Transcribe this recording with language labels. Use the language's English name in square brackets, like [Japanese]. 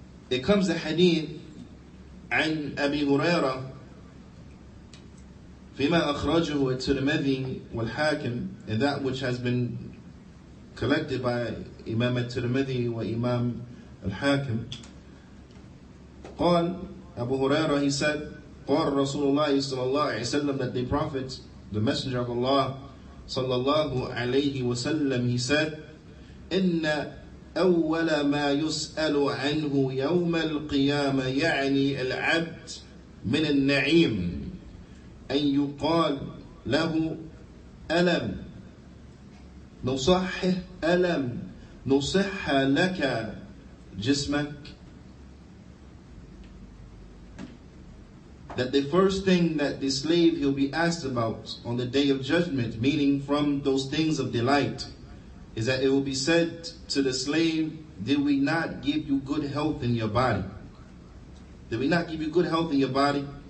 [English] It comes a hadith [Arabic] عن أبي هريرة فيما أخرجه الترمذي والحاكم, [English] and that which has been collected by Imam al-Tirmidhi wa Imam al-Hakim. [Arabic] قال [English] Abu Hurairah, he said, [Arabic] قال رسول الله صلى الله عليه وسلم, [English] that the Prophet, the Messenger of Allah [Arabic] صلى الله عليه وسلم, [English] he said, [Arabic] إن أول ما يسأل عنه يوم القيامة يعني العبد من النعيم أن يقال له ألم نصحح ألم نصح لك جسمك. [English] That the first thing that the slave he'll be asked about on the day of judgment, meaning from those things of delight, is that it will be said to the slave, did we not give you good health in your body? Did we not give you good health in your body?